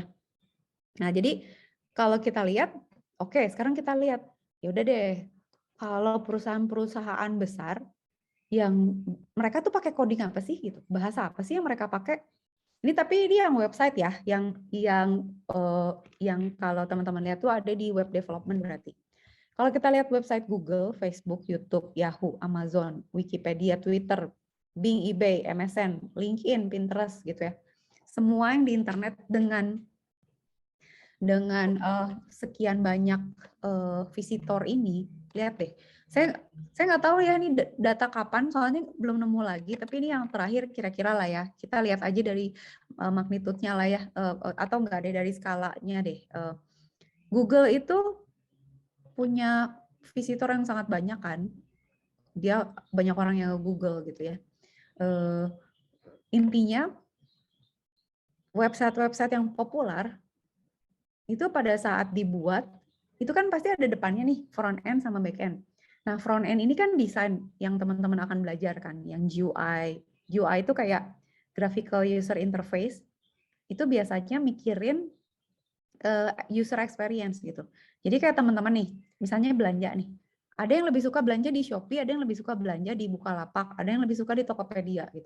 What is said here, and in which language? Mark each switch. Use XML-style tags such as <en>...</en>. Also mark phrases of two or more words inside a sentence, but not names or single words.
<id>Nah jadi kalau kita lihat, oke, sekarang kita lihat, ya udah deh, kalau perusahaan-perusahaan besar yang mereka tuh pakai coding apa sih gitu, bahasa apa sih yang mereka pakai? Ini tapi ini yang website ya, yang kalau teman-teman lihat tuh ada di</id> <en>web development</en> <id>berarti. Kalau kita lihat website Google, Facebook, YouTube, Yahoo, Amazon, Wikipedia, Twitter, Bing, eBay, MSN, LinkedIn, Pinterest gitu ya. Semua yang di internet dengan sekian banyak visitor ini, lihat deh. Saya nggak tahu ya ini data kapan, soalnya belum nemu lagi. Tapi ini yang terakhir kira-kira lah ya. Kita lihat aja dari magnitude-nya lah ya, atau enggak deh dari skalanya deh. Google itu punya visitor yang sangat banyak kan, dia banyak orang yang Google gitu ya. Intinya website-website yang populer itu pada saat dibuat itu kan pasti ada depannya nih</id> <en>front end</en> <id>sama</id> <en>back end.</en> <id>Nah</id> <en>front end</en> <id>ini kan desain yang teman-teman akan belajar kan, yang GUI. GUI itu kayak</id> <en>graphical user interface.</en> <id>Itu biasanya mikirin</id> <en>user experience</en> <id>gitu. Jadi kayak teman-teman nih, misalnya belanja nih. Ada yang lebih suka belanja di Shopee, ada yang lebih suka belanja di Bukalapak, ada yang lebih suka di Tokopedia gitu.</id>